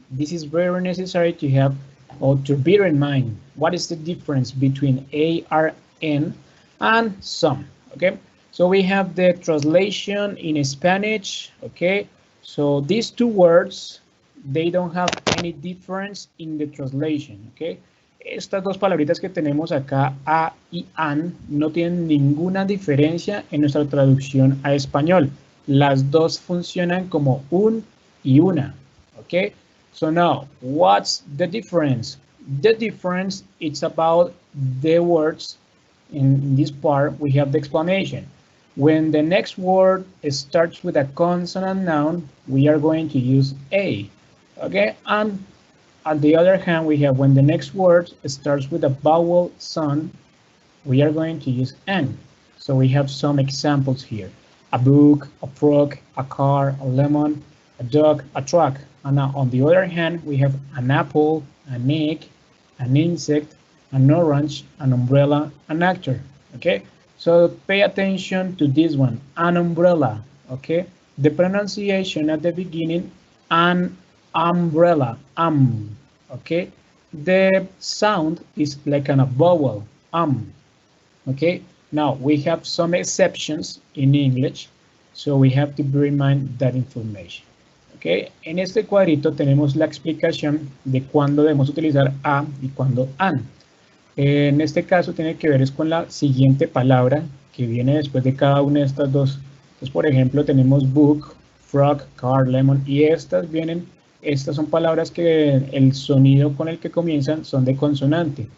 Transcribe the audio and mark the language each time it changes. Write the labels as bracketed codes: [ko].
[en] This is very necessary to have or to bear in mind. What is the difference between a, r, n and some? Okay, so we have the translation in Spanish. Okay, so these two words, they don't have any difference in the translation. [es] Okay, estas dos palabritas que tenemos acá, a y an, no tienen ninguna diferencia en nuestra traducción a español. Las dos funcionan como un y una. [en] Okay, so now, what's the difference? The difference is about the words. In this part, we have the explanation. When the next word starts with a consonant noun, we are going to use a. Okay, and on the other hand, we have when the next word starts with a vowel sound, we are going to use n. So we have some examples here. A book, a frog, a car, a lemon, a dog, a truck. And now on the other hand, we have an apple, an egg, an insect, an orange, an umbrella, an actor. Okay, so pay attention to this one, an umbrella. Okay, the pronunciation at the beginning, an umbrella, okay, the sound is like a vowel, okay. Now we have some exceptions in English, so we have to bear in mind that information. [es] Okay, en este cuadrito tenemos la explicación de cuándo debemos utilizar a y cuándo an. En este caso tiene que ver es con la siguiente palabra que viene después de cada una de estas dos. Entonces, por ejemplo, tenemos book, frog, car, lemon, y estas son palabras que el sonido con el que comienzan son de consonante.